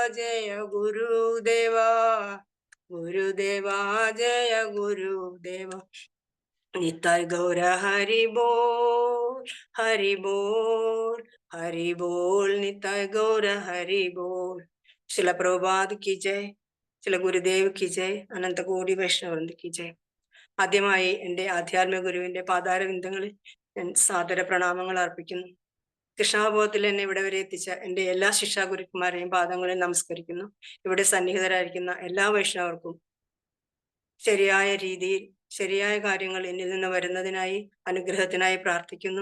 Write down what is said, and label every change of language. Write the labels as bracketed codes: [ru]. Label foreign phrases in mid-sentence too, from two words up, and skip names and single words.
[hi] जय गुरुदेवा निताय गौर हरि बोल निताय गौर हरि बोल शिल प्रभुपाद की जय शिल गुरुदेव की जय अनंत कोटि वैष्णववृंद की जय [ml] ആദ്യമായി എൻ്റെ ആധ്യാത്മിക ഗുരുവിന്റെ പാതാരവിന്ദങ്ങളിൽ ഞാൻ സാദര പ്രണാമങ്ങൾ അർപ്പിക്കുന്നു. കൃഷ്ണാബോധത്തിൽ എന്നെ ഇവിടെ വരെ എത്തിച്ച എൻ്റെ എല്ലാ ശിക്ഷാ ഗുരുക്കന്മാരെയും പാദങ്ങളിൽ നമസ്കരിക്കുന്നു. ഇവിടെ സന്നിഹിതരായിരിക്കുന്ന എല്ലാ വൈഷ്ണവർക്കും ശരിയായ രീതിയിൽ ശരിയായ കാര്യങ്ങൾ എന്നിൽ നിന്ന് വരുന്നതിനായി അനുഗ്രഹത്തിനായി പ്രാർത്ഥിക്കുന്നു.